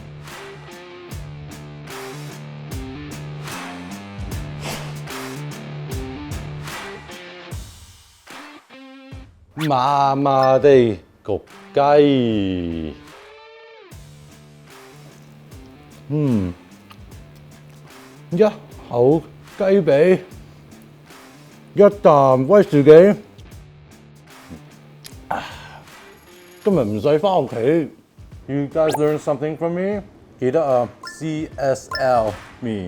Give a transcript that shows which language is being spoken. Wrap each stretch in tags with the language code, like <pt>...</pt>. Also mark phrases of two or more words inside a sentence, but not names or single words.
<yue>麻麻地焗雞，一口雞髀，一啖威士忌。今日唔使返屋企。</yue> <en>You guys learn something from me？</en> <yue>記得啊 ，</yue> <en>CSL me。</en>